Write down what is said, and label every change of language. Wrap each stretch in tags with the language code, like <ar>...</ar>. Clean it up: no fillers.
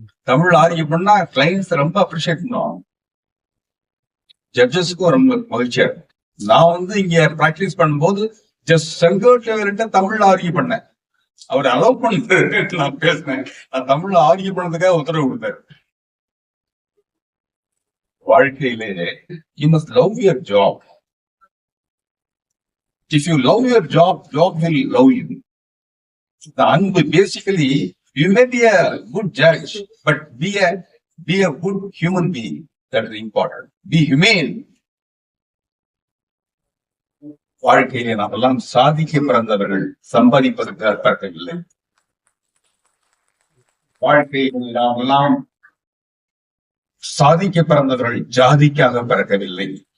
<ta>Tamil argue பண்ணா clients ரொம்ப appreciate பண்ணுவோம். ஜட்ஜஸுக்கும் ரொம்ப மகிழ்ச்சியா இருக்கும். நான் வந்து இங்க பிராக்டிஸ் பண்ணும்போது ஜஸ்ட் செங்கோட்டையர்கிட்ட தமிழ்ல ஆர்கியூ பண்ணேன். அவர் அலோவ் பண்ணது நான் பேசினேன். நான் தமிழ்ல ஆர்கியூ பண்ணதுக்காக உத்தரவு கொடுத்தாரு.</ta> <en>வாழ்க்கையிலே you must love your job. If you love your job, job will love you. The அன்பு basically, you may be a good judge, but be a good human being. That is important. Be humane.</en> <ta>வாழ்க்கையிலே நாம் எல்லாம் சாதிக்க பிறந்தவர்கள், சம்பாதிப்பதற்காக பிறக்கவில்லை. வாழ்க்கையில் நாம் எல்லாம் சாதிக்க பிறந்தவர்கள், ஜாதிக்காக பிறக்கவில்லை.</ta>